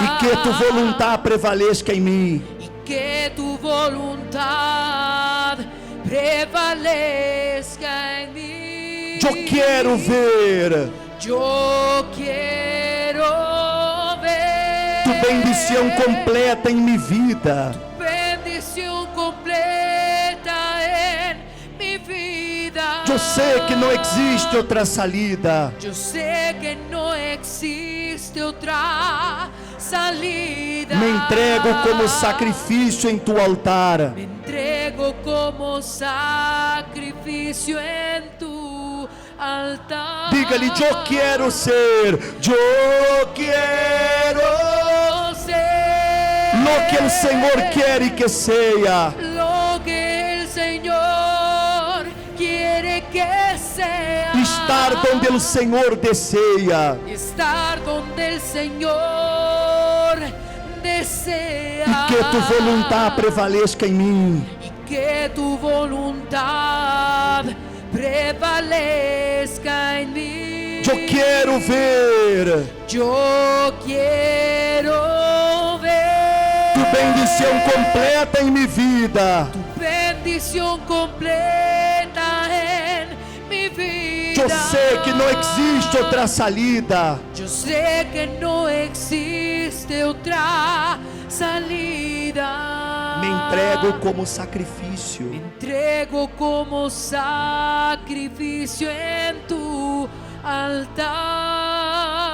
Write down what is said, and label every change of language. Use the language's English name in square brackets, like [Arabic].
[Portuguese] E que tu vontade prevaleça em mim. [Spanish] Y que tu voluntad prevalezca en mí. [Portuguese] Eu quero ver [Spanish] Yo quiero ver [Portuguese] tu bendição completa em minha vida. [Spanish] bendición completa en mi vida. [Portuguese] Eu sei que não existe outra salida. [Spanish] Yo sé que no existe otra salida. [Portuguese] Me entrego como sacrifício em tu altar. [Spanish] Me entrego como sacrificio en tu altar. [Portuguese] Diga-lhe, eu quero ser, eu quero ser lo que o Senhor quer que seja. [Spanish] lo que el Señor quiere que sea. [Portuguese] Estar onde o Senhor deseja. [Spanish] Estar donde el Señor desea. [Portuguese] E que tu vontade prevaleça em mim. [Spanish] Y que tu voluntad prevalezca en mí. [Portuguese] Eu quero ver [Spanish] Yo quiero ver [Portuguese] tu bendição completa em minha vida. [Spanish] bendición completa en mi vida. [Portuguese] Eu sei que não existe outra salida. [Spanish] Yo sé que no existe otra salida. [Portuguese] Me entrego como sacrifício. [Spanish] Me entrego como sacrificio en tu altar.